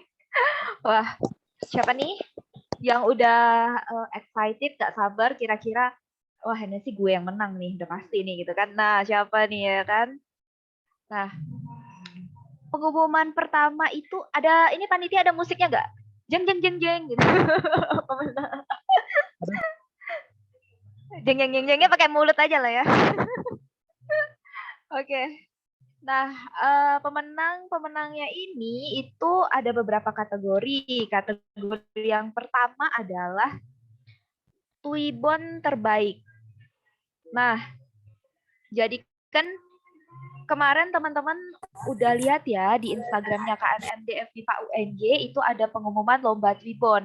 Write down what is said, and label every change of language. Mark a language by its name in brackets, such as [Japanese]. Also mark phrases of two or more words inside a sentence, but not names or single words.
[Indonesian] Wah, siapa nih yang udah excited, gak sabar kira-kira, wah ini sih gue yang menang nih, udah pasti nih gitu kan. Nah, siapa nih ya kan? Nah, pengumuman pertama itu ada, ini panitia ada musiknya nggak? Jeng jeng jeng jeng gitu. Jeng jeng jeng jengnya pakai mulut aja lah ya. Oke. Nah, pemenangnya ini itu ada beberapa kategori. Kategori yang pertama adalah Twibbon terbaik. Nah, jadi kan kemarin teman-teman udah lihat ya di Instagramnya KMMD FMIPA UNY itu ada pengumuman lomba Twibbon.